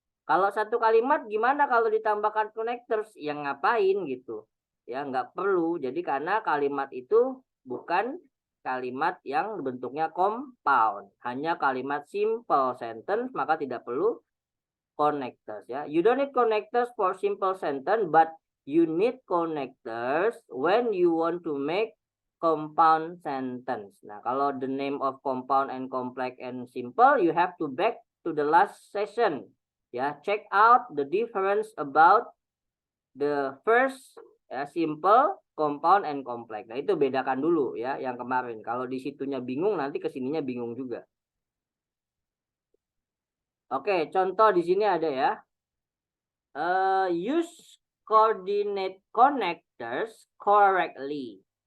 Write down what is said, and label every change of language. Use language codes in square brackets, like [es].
[id] Kalau satu kalimat gimana kalau ditambahkan connectors? Yang ngapain gitu? Ya, nggak perlu. Jadi karena kalimat itu bukan kalimat yang bentuknya compound, hanya kalimat simple sentence, maka tidak perlu connectors ya. [en] You don't need connectors for simple sentence, but you need connectors when you want to make compound sentence. [id] Nah, kalau [en] the name of compound and complex and simple, you have to back to the last session. Ya, check out the difference about the first ya, simple, compound, and complex. [id] Nah, itu bedakan dulu ya yang kemarin. Kalau di situnya bingung, nanti kesininya bingung juga. Oke, contoh di sini ada ya. [en] Use coordinate connectors correctly.